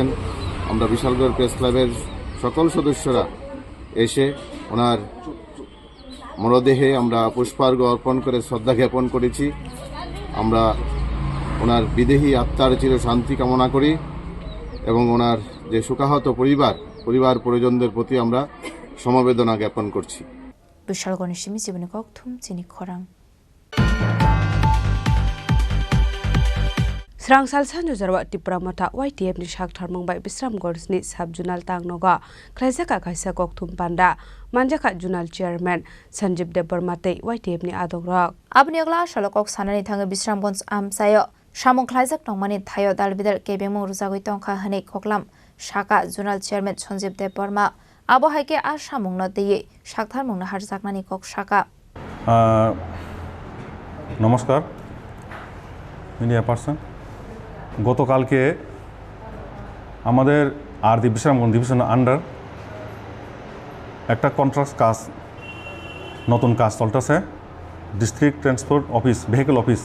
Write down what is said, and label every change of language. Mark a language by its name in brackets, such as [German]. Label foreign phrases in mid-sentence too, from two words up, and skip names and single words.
[Bangla] আমরা বিশালগড় প্রেস ক্লাবের সকল সদস্যরা এসে ওনার মরদেহে আমরা পুষ্পার্ঘ্য অর্পণ করে শ্রদ্ধা জ্ঞাপন করেছি। আমরা ওনার বিদেহী আত্মার চির শান্তি কামনা করি এবং ওনার যে শোকাহত পরিবার পরিজনদের প্রতি আমরা সমবেদনা জ্ঞাপন করছি। [Kok Borok] বিশালগড় নিশিমি জীবনী ককথুম চিনি খরাং Srangsal sanjo jarwa Tripura mata YTF ni shak tharmung bai Bisramgor ni sub junal tangnoga khlaisaka kaisa kokthum panda manjaka junal chairman Sanjeev Debarmate YTF ni adogrok abni ogla shalokok sanani thanga Bisramgons amsayo samung khlaijak tongmani thayo dalbidar kebemung rujagoi tongkha hane koklam shaka junal chairman Sanjeev Debarma abo haike a samung na deye shak tharmung na harjaknani kok shaka [Bangla] নমস্কার [English] media person, [Bangla] গতকালকে আমাদের বিশ্রামগঞ্জ [English] division under [Bangla] একটা কন্ট্রাক্ট কাজ, নতুন কাজ চলতেছে, [English] district transport office, vehicle office.